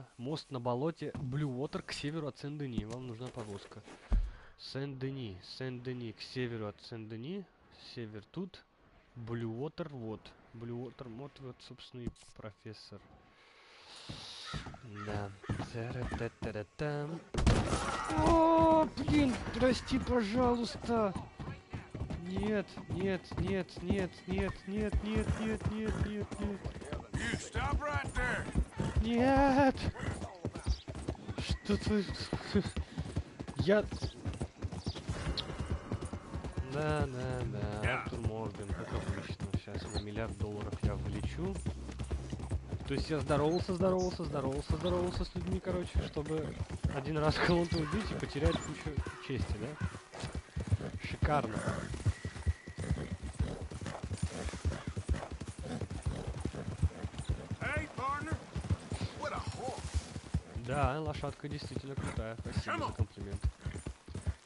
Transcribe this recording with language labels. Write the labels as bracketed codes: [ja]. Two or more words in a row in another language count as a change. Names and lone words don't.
[ru] Мост на болоте Блювотер к северу от Сен-Дени. Вам нужна повозка. Сен-Дени. Сен-Дени к северу от Сен-Дени. Север тут. Блювотер вот. Блювотер вот, собственно, и профессор. Да. Та-ра-та-та-та-там. О, блин, прости, пожалуйста. Нет, нет, нет, нет, нет, нет, нет, нет, нет, нет, нет. [en] You stop right there. [ru] Нет. Что ты? Я... Да. Артур Морган, как обычно. Сейчас на $1 миллиард я вылечу. То есть я здоровался с людьми, короче, чтобы один раз кого-то убить и потерять кучу чести, да? Шикарно. [en] Hey, partner. What a horse. [ru] Да, лошадка действительно крутая. Спасибо за комплимент.